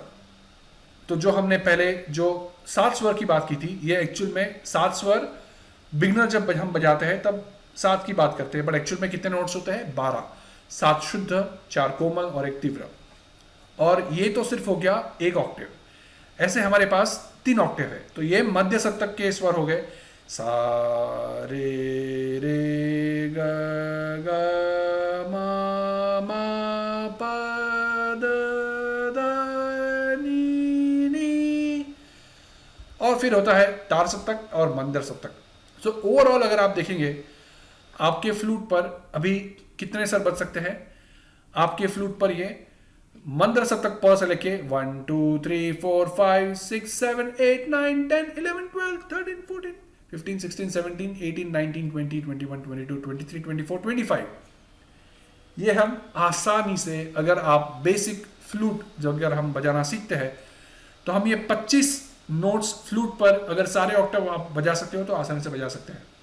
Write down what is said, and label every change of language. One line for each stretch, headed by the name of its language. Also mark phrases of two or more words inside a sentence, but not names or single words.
Hindi: तो जो हमने पहले जो 7 स्वर की बात की थी, ये एक्चुअल में 7 स्वर बिगनर जब हम बजाते हैं तब 7 की बात करते हैं,
English: but actual
Hindi: में कितने नोट्स होते हैं? 12। 7 शुद्ध, 4 कोमल और एक तीव्र। और ये तो सिर्फ हो गया एक ऑक्टेव। ऐसे हमारे पास 3 ऑक्टेव है। तो ये मध्य सप्तक के स्वर हो गए सा रे रे ग ग म प द द नी नी। और फिर होता है तार सप्तक और मंदर सप्तक।
English: so overall
Hindi: अगर आप देखेंगे आपके फ्लूट पर अभी कितने स्वर बच सकते हैं? आपके फ्लूट पर ये मंद्र सप्तक प से लेके 1 2 3 4 5 6 7 8 9 10 11 12 13 14 15 16 17 18 19 20 21 22 23 24 25 ये हम आसानी से, अगर आप
English: basic flute
Hindi: जो अगर हम बजाना सीखते हैं तो हम ये 25
English: notes flute
Hindi: पर अगर सारे ऑक्टेव आप बजा सकते हो तो आसानी से बजा सकते हैं।